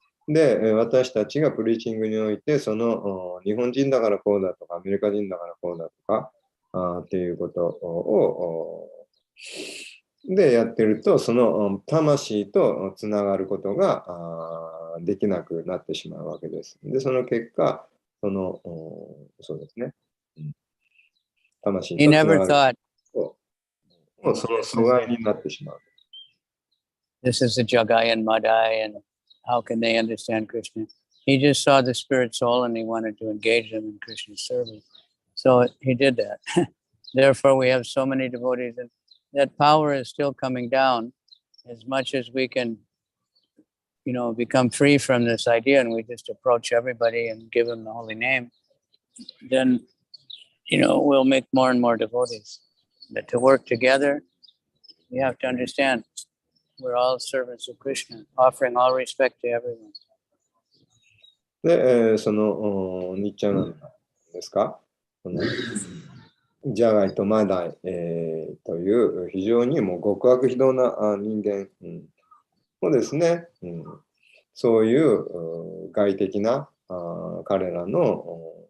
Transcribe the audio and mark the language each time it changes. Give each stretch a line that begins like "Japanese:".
Japanese: で、私たちがプリーチングにおいて、日本人だからこうだとか、アメリカ人だからこうだとか、っていうことを、でやってると、魂とつながることができなくなってしまうわけです。で、その結果、そうですね。魂とつながると、その阻害になってしまう。
English: This is the Jagai and Madai, and how can they understand Krishna? He just saw the spirit soul and he wanted to engage them in Krishna's service. So he did that. Therefore, we have so many devotees, and that power is still coming down. As much as we can, become free from this idea and we just approach everybody and give them the holy name, then, we'll make more and more devotees. But to work together, we have to understand we're all servants of Krishna, offering all respect to everyone.
Japanese: で、ニッチャナンダですか、ジャガイとマダイ、という非常にもう極悪非道な人間、もですね、そういう外的な彼らの